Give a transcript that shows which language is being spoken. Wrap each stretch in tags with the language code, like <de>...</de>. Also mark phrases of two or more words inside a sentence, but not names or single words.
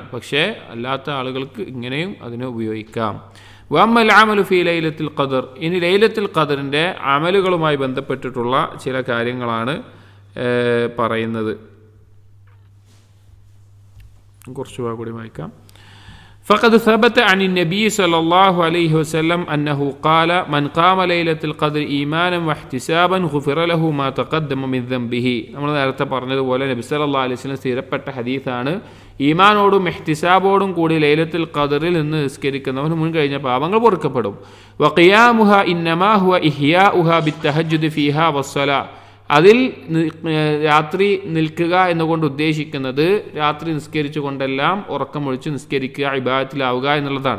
<ml>പക്ഷേ അല്ലാത്ത ആളുകൾക്ക് ഇങ്ങനെയും അതിനെ ഉപയോഗിക്കാം.</ml> <ar>وأما العمل في ليلة القدر,</ar> <ml>ഇനി ലൈലത്തുൽ ഖദറിൻ്റെ അമലുകളുമായി ബന്ധപ്പെട്ടിട്ടുള്ള ചില കാര്യങ്ങളാണ് പറയുന്നത്. കുറച്ച് കൂടി വായിക്കാം.</ml> <ar>فقد ثبت عن النبي صلى الله عليه وسلم أنه قال من قام ليلة القدر إيمانا واحتسابا غفر له ما تقدم من ذنبه.</ar> <ml>നമ്മൾ നേരത്തെ പറഞ്ഞതുപോലെ നബി</ml> <ar>صلى الله عليه وسلم</ar> <ml>സ്ഥിരപ്പെട്ട ഹദീസാണ്, ഈമാനോടും ഇഹ്തിസാബോടും കൂടി ലൈലത്തുൽ ഖദറിൽ നിന്ന് നിസ്കരിക്കുന്നവന് മുൻ കഴിഞ്ഞ പാപങ്ങൾ പൊറുക്കപ്പെടും.</ml> <ar>وقيامها إنما هو إحياؤها بالتهجد فيها والصلاة.</ar> <ml>അതിൽ രാത്രി നിൽക്കുക എന്നുകൊണ്ട് ഉദ്ദേശിക്കുന്നത് രാത്രി നിസ്കരിച്ചു കൊണ്ടെല്ലാം ഉറക്കമൊഴിച്ച് നിസ്കരിക്കുക, ഇബാദത്തിലാവുക എന്നുള്ളതാണ്.</ml>